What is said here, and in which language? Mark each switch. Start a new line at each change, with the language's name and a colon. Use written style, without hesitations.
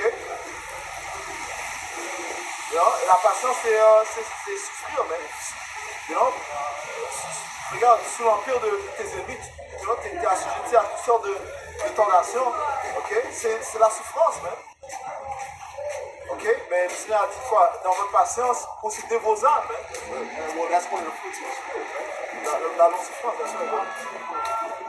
English: You know?
French: Et la patience, c'est souffrir, man. You know? Regarde, sous l'empire de tes ennemis, tu es assujetti à toutes sortes de tendations. Ok? C'est la souffrance, man. Ok? Mais le Seigneur a dit quoi? Dans votre patience, possédez vos âmes.
English: Well, that's one of the fruits of the Spirit, right?
French: La long-souffrance, bien sûr.